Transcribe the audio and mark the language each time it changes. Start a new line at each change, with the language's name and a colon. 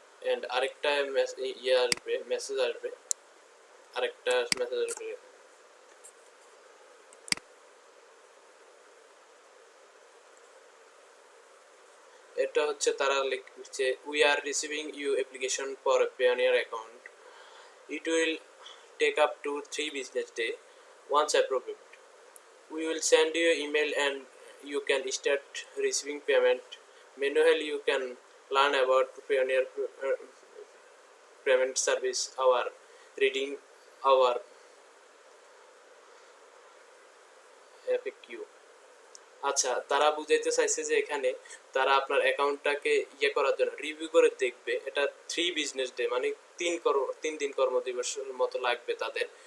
Bangla: And আরেকটা ইয়ে আসবে, মেসেজ আসবে, আরেকটা মেসেজ আসবে। এটা হচ্ছে তারা লিখছে,
English: We are receiving you application for a Payoneer account, It will take up to 3 business days. Once approved, we will send you an email and you can start receiving payment. Meanwhile, you can learn about Payoneer payment service, our reading our FAQ.
Bangla: আচ্ছা, তারা বুঝাইতে চাইছে যে এখানে তারা আপনার অ্যাকাউন্টটাকে করার জন্য রিভিউ করে দেখবে। এটা 3 বিজনেস ডে মানে 3 দিন কর্মদিবসের মতো লাগবে তাদের।